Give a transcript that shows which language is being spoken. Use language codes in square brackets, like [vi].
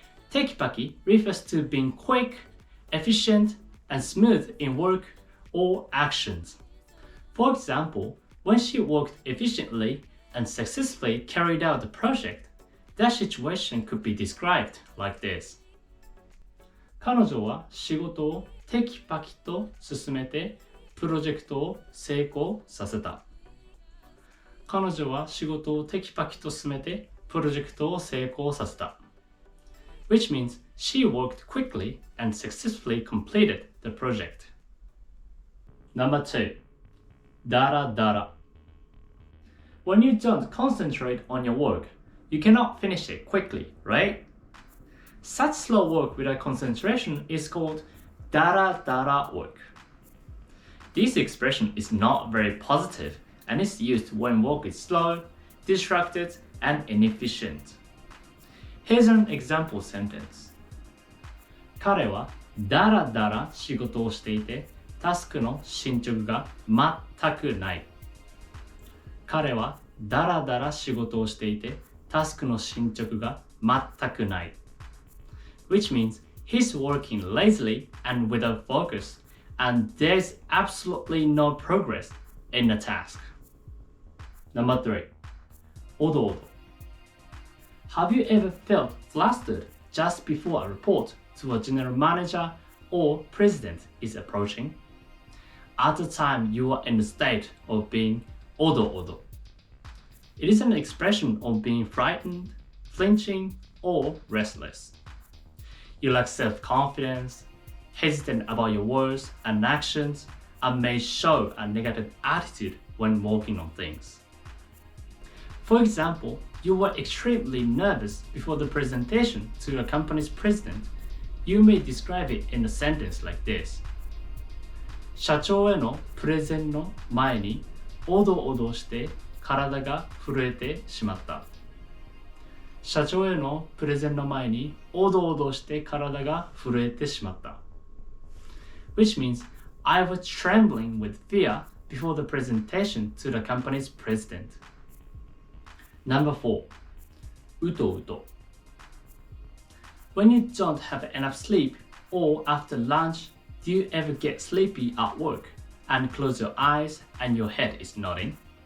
[en] Tekipaki refers to being quick, efficient, and smooth in work or actions. For example, when she worked efficiently and successfully carried out the project, that situation could be described like this. [ja] 彼女は仕事をテキパキと進めてプロジェクトを成功させた。彼女は仕事をテキパキと進めてプロジェクトを成功させた。 [en] Which means she worked quickly and successfully completed the project. Number 2. Daradara. When you don't concentrate on your work, you cannot finish it quickly, right? Such slow work without concentration is called Daradara work. This expression is not very positive and is used when work is slow, distracted, and inefficient. Here's an example sentence. [ja] 彼はダラダラ仕事をしていて、タスクの進捗が全くない。彼はダラダラ仕事をしていて、タスクの進捗が全くない。 [en] Which means he's working lazily and without focus, and there's absolutely no progress in the task. Number 3. Odoodo. Have you ever felt flustered just before a report to a general manager or president is approaching? At the time you are in the state of being odoodo. It is an expression of being frightened, flinching, or restless. You lack self-confidence, hesitant about your words and actions, and may show a negative attitude when working on things. For example, you were extremely nervous before the presentation to a company's president. You may describe it in a sentence like this. [ja] 社長へのプレゼンの前におどおどして体が震えてしまった。社長へのプレゼンの前におどおどして体が震えてしまった。 [en] Which means I was trembling with fear before the presentation to the company's president. Number 4. Utouto. When you don't have enough sleep or after lunch, do you ever get sleepy at work and close your eyes and your head is nodding?